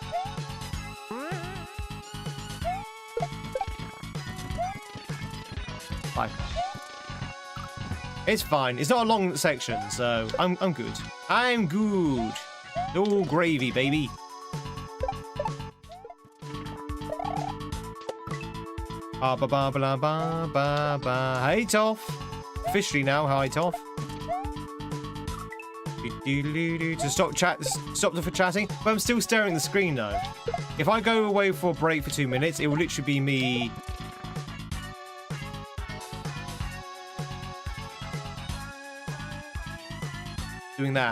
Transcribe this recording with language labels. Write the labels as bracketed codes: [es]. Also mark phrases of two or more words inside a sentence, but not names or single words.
[en] Bye. It's fine. It's not a long section, so I'm good. I'm good. All gravy, baby. Ba ba ba ba ba ba ba. Hey, Toff. Officially now, hi, Toff. To stop for chatting, but I'm still staring at the screen though. If I go away for a break for 2 minutes, it will literally be me doing that.